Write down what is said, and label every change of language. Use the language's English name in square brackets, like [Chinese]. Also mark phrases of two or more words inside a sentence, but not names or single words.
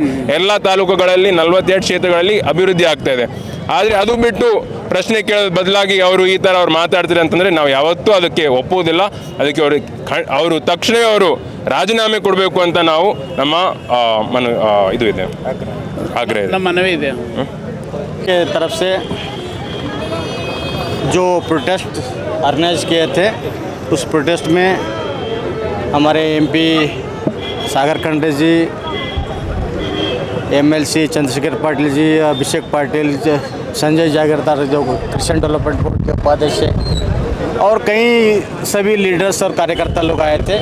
[Kannada] ಎಲ್ಲ ತಾಲೂಕುಗಳಲ್ಲಿ 42 ಕ್ಷೇತ್ರಗಳಲ್ಲಿ ಅಭಿವೃದ್ಧಿ ಆಗ್ತಾ ಇದೆ। ಆದರೆ ಅದು ಬಿಟ್ಟು ಪ್ರಶ್ನೆ ಕೇಳೋದು ಬದಲಾಗಿ ಅವರು ಈ ಥರ ಅವ್ರು ಮಾತಾಡ್ತಾರೆ ಅಂತಂದರೆ ನಾವು ಯಾವತ್ತೂ ಅದಕ್ಕೆ ಒಪ್ಪೋದಿಲ್ಲ। ಅದಕ್ಕೆ ಅವರು ತಕ್ಷಣವೇ ಅವರು ರಾಜೀನಾಮೆ ಕೊಡಬೇಕು ಅಂತ ನಾವು ನಮ್ಮ ಇದು ಇದೆ, ಆಗ್ರಹ ಇದೆ, [Hindi] मनवी के तरफ से जो प्रोटेस्ट ऑर्गेनाइज किए थे, उस प्रोटेस्ट में हमारे MP सागर खंडरे जी, MLC चंद्रशेखर पाटिल जी, अभिषेक पाटिल, संजय जागीरदार जो क्रिश्चियन डेवलपमेंट बोर्ड के उपाध्यक्ष है, और कई सभी लीडर्स और कार्यकर्ता लोग आए थे।